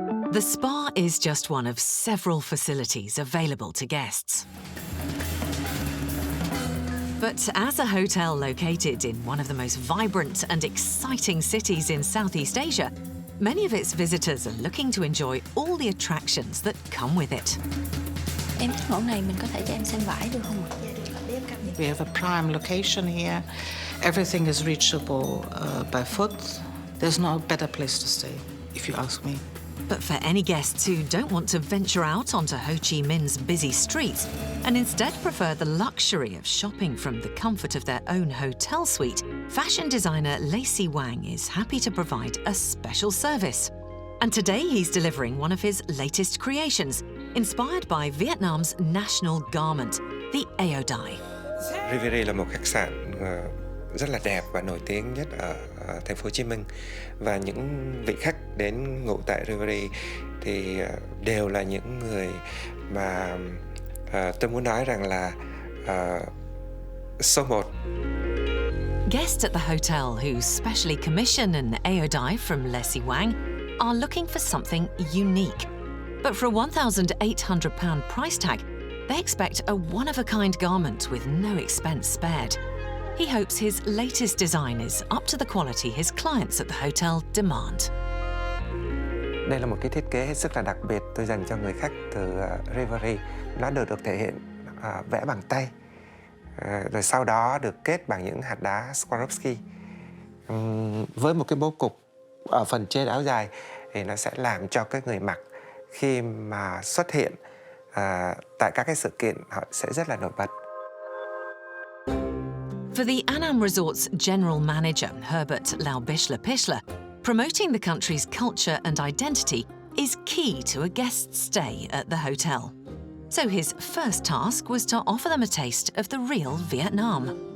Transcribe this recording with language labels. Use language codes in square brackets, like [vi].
[en] The spa is just one of several facilities available to guests. But as a hotel located in one of the most vibrant and exciting cities in Southeast Asia, many of its visitors are looking to enjoy all the attractions that come with it. [vi] Em thích mẫu này, mình có thể cho em xem vải được không? [en] We have a prime location here. Everything is reachable by foot. There's no better place to stay, if you ask me. But for any guests who don't want to venture out onto Ho Chi Minh's busy streets and instead prefer the luxury of shopping from the comfort of their own hotel suite, fashion designer Lucy Wang is happy to provide a special service. And today he's delivering one of his latest creations, inspired by Vietnam's national garment, the E09. [vi] Riviera là một khách sạn rất là đẹp và nổi tiếng nhất ở thành phố Hồ Chí Minh, và những vị khách đến ngủ tại Riviera thì đều là những người mà tôi muốn nói rằng là số 1. [en] Guests at the hotel who specially commission an E09 from Lucy Wang are looking for something unique. But for a £1,800 price tag, they expect a one-of-a-kind garment with no expense spared. He hopes his latest design is up to the quality his clients at the hotel demand. [vi] Đây là một cái thiết kế hết sức là đặc biệt tôi dành cho người khách từ Riviera. Nó được thể hiện vẽ bằng tay, rồi sau đó được kết bằng những hạt đá Swarovski. Với một cái bố cục ở phần trên áo dài thì nó sẽ làm cho cái người mặc khi mà xuất hiện tại các cái sự kiện họ sẽ rất là nổi bật. [en] For the Annam Resort's general manager, Herbert Laubishler-Pischler, promoting the country's culture and identity is key to a guest's stay at the hotel. So his first task was to offer them a taste of the real Vietnam.